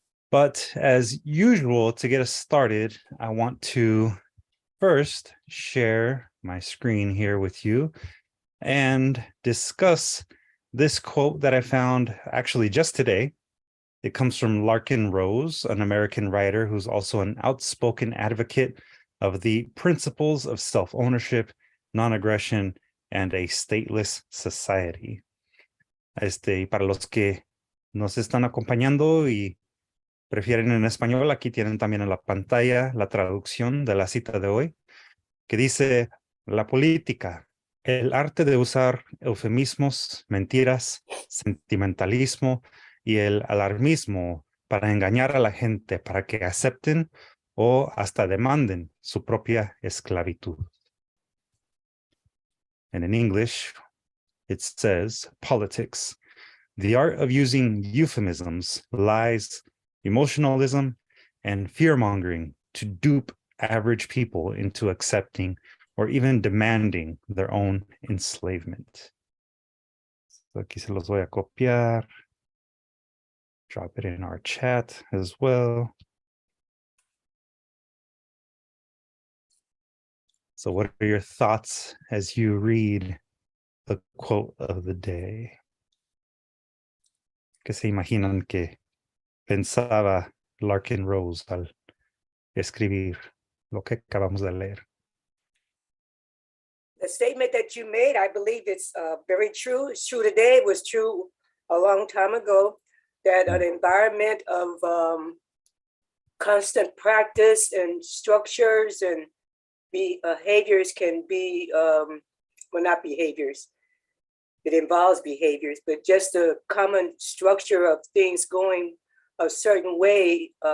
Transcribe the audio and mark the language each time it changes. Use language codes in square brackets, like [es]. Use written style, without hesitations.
[en] But as usual, to get us started, I want to first share my screen here with you and discuss this quote that I found actually just today. It comes from Larkin Rose, an American writer who's also an outspoken advocate of the principles of self-ownership, non-aggression, and a stateless society. [es] Para los que nos están acompañando y prefieren en español, aquí tienen también en la pantalla la traducción de la cita de hoy, que dice: la política, el arte de usar eufemismos, mentiras, sentimentalismo y el alarmismo para engañar a la gente para que acepten o hasta demanden su propia esclavitud. [en] And in English, it says, politics, the art of using euphemisms, lies, emotionalism, and fear-mongering to dupe average people into accepting or even demanding their own enslavement. [es] So aquí se los voy a copiar. [en] Drop it in our chat as well. So what are your thoughts as you read the quote of the day? [es] ¿Qué se imaginan que pensaba Larkin Rose al escribir lo que acabamos de leer? [en] The statement that you made, I believe it's very true. It's true today. It was true a long time ago, that an environment of constant practice and structures and behaviors can be, well, not behaviors, it involves behaviors, but just a common structure of things going a certain way,